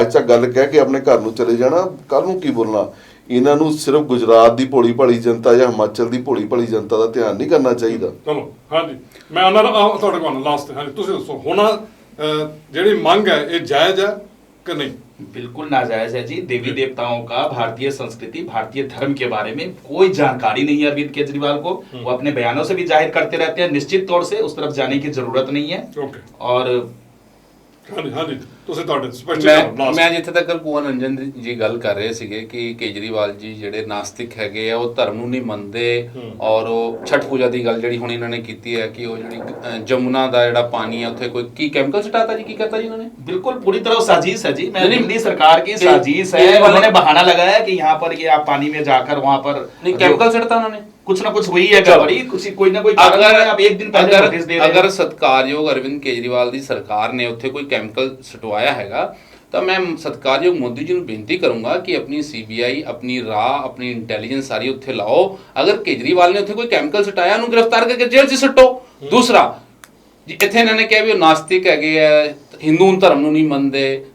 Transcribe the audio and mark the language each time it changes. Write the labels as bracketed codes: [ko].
[pa] ਅੱਜ ਤੱਕ ਗੱਲ ਕਹਿ ਕੇ ਆਪਣੇ ਘਰ ਨੂੰ ਚਲੇ ਜਾਣਾ, ਕੱਲ ਨੂੰ ਕੀ ਬੋਲਣਾ। ਇਹਨਾਂ ਨੂੰ ਸਿਰਫ ਗੁਜਰਾਤ ਦੀ ਭੋਲੀ ਭਾਲੀ ਜਨਤਾ ਜਾਂ ਹਿਮਾਚਲ ਦੀ ਭੋਲੀ ਭਾਲੀ ਜਨਤਾ ਦਾ ਧਿਆਨ ਨਹੀਂ ਕਰਨਾ ਚਾਹੀਦਾ। ਚਲੋ, ਹਾਂਜੀ, ਮੈਂ ਉਹਨਾਂ ਦਾ ਤੁਹਾਡੇ ਕੋਲ ਲਾਸਟ, ਹਾਂਜੀ ਤੁਸੀਂ ਦੱਸੋ, ਹੁਣ ਜਿਹੜੀ ਮੰਗ [hi] है ये जायज है कि नहीं? बिल्कुल नाजायज है जी। देवी देवताओं का, भारतीय संस्कृति, भारतीय धर्म के बारे में कोई जानकारी नहीं है अरविंद केजरीवाल को। वो अपने बयानों से भी जाहिर करते रहते हैं, निश्चित तौर से उस तरफ जाने की जरूरत नहीं है। ओके, और हाँ जी, हाँ जी। [pa] ਤੁਸੀਂ ਤੁਹਾਡੇ ਸਪੈਸ਼ਲ ਮੈਂ ਜਿੱਥੇ ਤੱਕ ਭੂਵਨ ਰੰਜਨ ਜੀ ਗੱਲ ਕਰ ਰਹੇ ਸੀਗੇ ਕਿ ਕੇਜਰੀਵਾਲ ਜੀ ਜਿਹੜੇ ਨਾਸਤਿਕ ਹੈਗੇ ਆ ਉਹ ਧਰਮ ਨੂੰ ਨਹੀਂ ਮੰਨਦੇ ਔਰ ਉਹ ਛਠ ਪੂਜਾ ਦੀ ਗੱਲ ਜਿਹੜੀ ਹੁਣ ਇਹਨਾਂ ਨੇ ਕੀਤੀ ਹੈ ਕਿ ਉਹ ਜਿਹੜੀ ਜਮੁਨਾ ਦਾ ਜਿਹੜਾ ਪਾਣੀ ਹੈ ਉੱਥੇ ਕੋਈ ਕੀ ਕੈਮੀਕਲ ਸਟਾਤਾ ਜੀ, ਕੀ करता जी उन्होंने? [hi] बिल्कुल पूरी तरह साजिश है जी। मैं नहीं, दिल्ली सरकार की साजिश है। उन्होंने बहाना लगाया कि यहाँ पर ये आप पानी में जाकर वहाँ पर नहीं केमिकल सटता उन्होंने, कुछ ना कुछ हुई है गड़बड़ी, कुछ कोई ना कोई कारण है। आप एक दिन पहले नोटिस दे रहे हैं। [pa] अगर सत्कारयोग अरविंद केजरीवाल ਦੀ ਸਰਕਾਰ ਨੇ ਉੱਥੇ ਕੋਈ ਕੈਮੀਕਲ ਸਟਵਾਇਆ ਹੈਗਾ ਤਾਂ ਮੈਂ ਸਤਿਕਾਰਯੋਗ ਮੋਦੀ ਜੀ ਨੂੰ ਬੇਨਤੀ ਕਰੂੰਗਾ ਕਿ ਆਪਣੀ ਸੀਬੀਆਈ ਆਪਣੀ ਰਾਹ ਆਪਣੀ ਇੰਟੈਲੀਜੈਂਸ ਸਾਰੀ ਉੱਥੇ ਲਾਓ। ਅਗਰ ਕੇਜਰੀਵਾਲ ਨੇ ਉੱਥੇ ਕੋਈ ਕੈਮੀਕਲ ਸਟਾਇਆ ਉਹਨੂੰ ਗ੍ਰਿਫਤਾਰ ਕਰਕੇ ਜੇਲ੍ਹ 'ਚ ਸੱਟੋ। ਦੂਸਰਾ ਇੱਥੇ ਇਹਨਾਂ ਨੇ ਕਿਹਾ ਵੀ ਉਹ ਨਾਸਤਿਕ ਹੈਗੇ ਆ, ਹਿੰਦੂ ਧਰਮ ਨੂੰ ਨਹੀਂ ਮੰਨਦੇ।